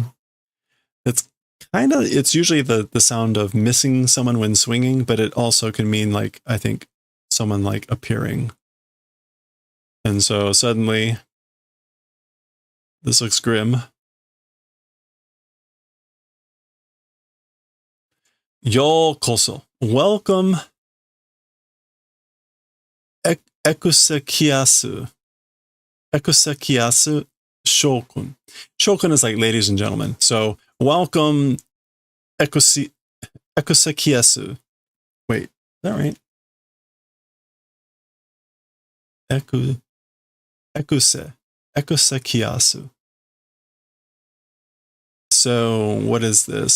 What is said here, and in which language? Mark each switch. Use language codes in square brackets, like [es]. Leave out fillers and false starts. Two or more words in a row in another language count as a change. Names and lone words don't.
[en] It's kind of, it's usually the sound of missing someone when swinging, but it also can mean like, I think, someone like appearing. And so suddenly, this looks grim. Yokoso. Welcome. Ekusekiyasu. [ja] エクセキヤス諸君. [en] Shokun is like ladies and gentlemen. So welcome Ekusekiyasu. Wait, is that right? Ekusekiyasu. So what is this?